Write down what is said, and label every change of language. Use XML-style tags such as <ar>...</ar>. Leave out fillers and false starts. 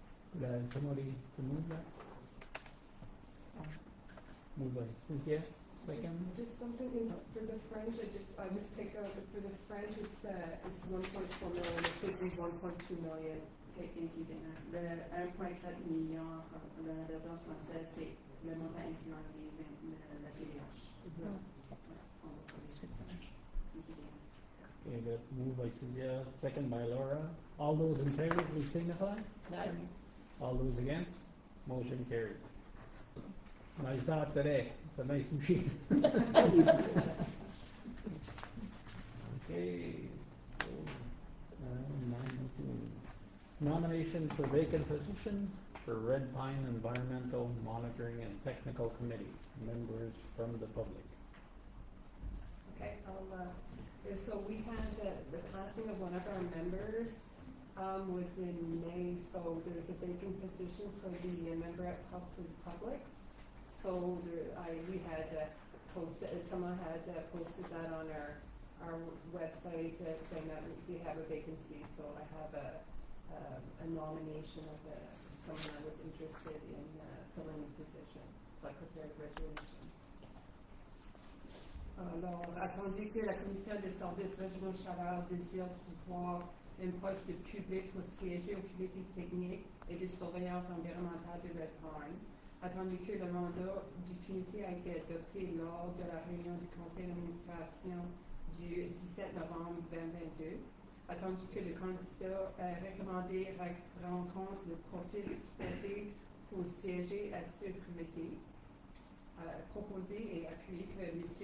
<en>Could I have somebody to move that? Move by Cynthia, second. Just something for the French, I just picked out that for the French, it's 1.4 million, it's taking 1.2 million. Okay, thank you, Dana.</en> <fr>Le 1,4 million dans la version française, c'est le montant incluant la TVH. Mhm. C'est ça.</fr> <en>Thank you, Dana. Okay, that moved by Cynthia, second by Laura. All those in favor, please signify. Aye. All those against, motion carried. Nice out today, it's a nice machine. Okay, so, 9:02. Nomination for vacant position for Red Pine Environmental Monitoring and Technical Committee, members from the public. Okay, so we had the passing of one of our members was in May, so there's a vacant position for the member at Health for the Public. So we had posted, Thomas had posted that on our website saying that we have a vacancy, so I have a nomination of someone that was interested in filling the position, so I prepared a resolution.</en> <fr>Alors, attendu que la Commission des services régionaux Chaleur désire pouvoir un poste de public pour siéger au comité technique et de surveillance environnementale de Red Pine, attendu que le mandat du comité a été adopté lors de la réunion du conseil d'administration du 17 novembre 2022, attendu que le candidat recommandé rencontre le profil souhaité pour siéger à ce comité, proposé et appuyé que M.</fr>